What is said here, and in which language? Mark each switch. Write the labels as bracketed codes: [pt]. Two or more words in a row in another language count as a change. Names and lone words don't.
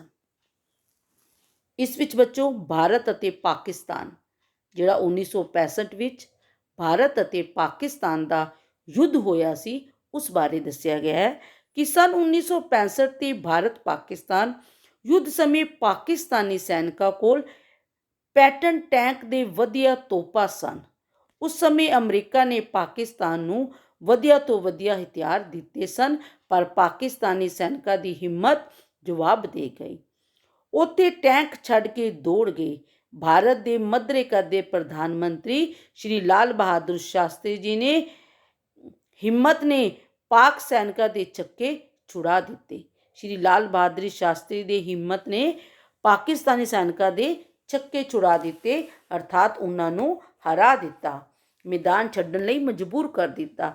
[pa] ਇਸ ਵਿਚ ਬੱਚਿਓ ਭਾਰਤ ਅਤੇ ਪਾਕਿਸਤਾਨ ਜਿਹੜਾ 1965 ਵਿਚ ਭਾਰਤ ਅਤੇ ਪਾਕਿਸਤਾਨ ਦਾ ਯੁੱਧ ਹੋਇਆ ਸੀ ਉਸ ਬਾਰੇ ਦੱਸਿਆ ਗਿਆ ਹੈ ਕਿ ਸੰਨ 1965 ਦੇ ਭਾਰਤ ਪਾਕਿਸਤਾਨ ਯੁੱਧ ਸਮੇਂ ਪਾਕਿਸਤਾਨੀ ਸੈਨਿਕਾਂ ਕੋਲ ਪੈਟਨ ਟੈਂਕ ਤੇ ਵਧੀਆ ਤੋਪਾਂ ਸਨ। ਉਸ ਸਮੇਂ ਅਮਰੀਕਾ ਨੇ ਪਾਕਿਸਤਾਨ ਨੂੰ ਵਧੀਆ ਤੋਂ ਵਧੀਆ ਹਥਿਆਰ ਦਿੱਤੇ ਸਨ, ਪਰ ਪਾਕਿਸਤਾਨੀ ਸੈਨਿਕਾਂ ਦੀ ਹਿੰਮਤ ਜਵਾਬ ਦੇ ਗਈ। ਉੱਥੇ ਟੈਂਕ ਛੱਡ ਕੇ ਦੌੜ ਗਏ। ਭਾਰਤ ਦੇ ਮਧਰੇ ਕੱਦ ਦੇ ਪ੍ਰਧਾਨ ਮੰਤਰੀ ਸ਼੍ਰੀ ਲਾਲ ਬਹਾਦੁਰ ਸ਼ਾਸਤਰੀ ਜੀ ਨੇ ਹਿੰਮਤ ਨੇ ਪਾਕ ਸੈਨਿਕਾਂ ਦੇ ਚੱਕੇ ਛੁਡਾ ਦਿੱਤੇ। ਸ਼੍ਰੀ ਲਾਲ ਬਹਾਦੁਰ ਸ਼ਾਸਤਰੀ ਦੀ ਹਿੰਮਤ ਨੇ ਪਾਕਿਸਤਾਨੀ ਸੈਨਿਕਾਂ ਦੇ ਚੱਕੇ ਛੁਡਾ ਦਿੱਤੇ, ਅਰਥਾਤ ਉਹਨਾਂ ਨੂੰ ਹਰਾ ਦਿੱਤਾ, ਮੈਦਾਨ ਛੱਡਣ ਲਈ ਮਜਬੂਰ ਕਰ ਦਿੱਤਾ।